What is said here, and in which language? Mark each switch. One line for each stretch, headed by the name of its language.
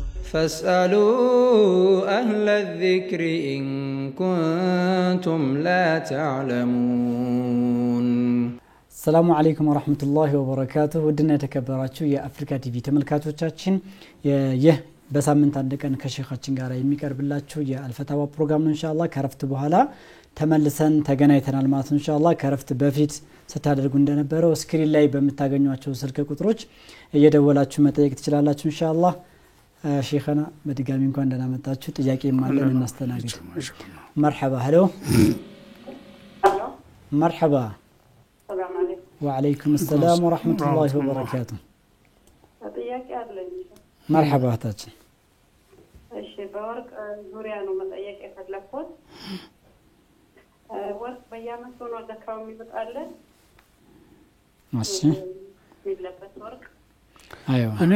Arabic: فاسألوا أهل الذكر إن كنتم لا تعلمون. السلام عليكم ورحمة الله وبركاته.
Amharic: ودنا يتكبراتشو يا أفريكا تي في تملكاتوቻችን በሳምንት አንድ ቀን ከሼኻችን ጋር የሚቀርብላችሁ የአልፈታዋ ፕሮግራም ነው ኢንሻአላህ። ከረፍት በኋላ ተመልሰን ተገናኝተናል ማለት ነው ኢንሻአላህ። ከረፍት በፊት ስታደርጉ እንደነበረው ስክሪን ላይ በመታገኙአቸው ስልክ ቁጥሮች እየደወላችሁ መጠየቅ ትችላላችሁ ኢንሻአላህ። ሼኻና በድጋሚ እንኳን ደህና መጣችሁ። ጥያቄ ማለን እናስተናግድ።
Arabic: مرحبا هلو مرحبا. السلام عليكم. وعليكم السلام ورحمة الله وبركاته.
Amharic: ጥያቄ አለኝ። مرحبا እህታችን። እሺ በወርቅ ዙሪያ ነው መጠየቅ የፈለኩት። ወርቅ በየዓመቱ ነው ዘካው የሚወጣለ? እሺ የሚለበስ ወርቅ አይዋ